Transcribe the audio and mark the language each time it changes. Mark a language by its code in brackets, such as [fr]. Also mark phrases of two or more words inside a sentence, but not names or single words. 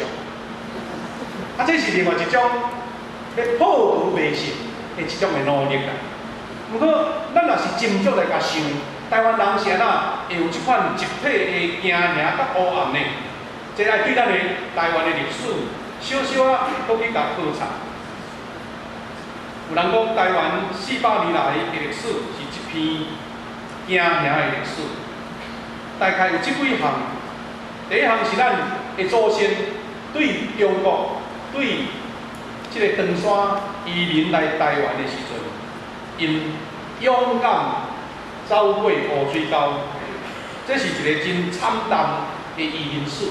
[nan] 这是另外一种要破除迷信的一种的努力啦。不过，咱若是斟酌来甲想，台湾人是安怎会有即款集体的惊吓甲乌暗呢？这爱对咱的台湾的历史。小小搁去甲考察，有人讲台湾400 年来的历史是一篇惊吓的历史，大概有即几项。第一项是咱的祖先对中国、对即个长山移民来台湾的时阵，因勇敢走过乌水沟，这是一个真惨淡的移民史。